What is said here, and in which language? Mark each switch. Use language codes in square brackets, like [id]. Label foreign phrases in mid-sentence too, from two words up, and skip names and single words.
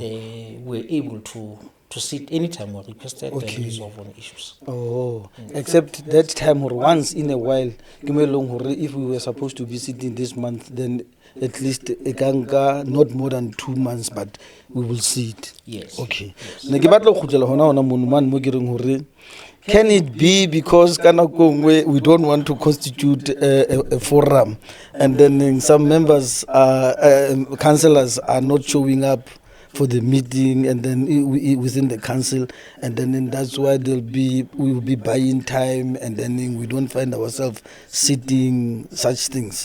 [en] We're able to sit anytime we're requested Okay. and resolve on issues. Oh, except that time or once in a while, if we were supposed to be sitting this month, then at least ekanga not more than 2 months, but we will see it. Yes. [st] Okay. Ne ke batla go khutlela hona hona mono man mo ke reng hore, [en] can it be because we don't want to constitute a forum, and then some members councillors are not showing up for the meeting, and then within the council, and then that's why we will be buying time, and then we don't find ourselves sitting such things.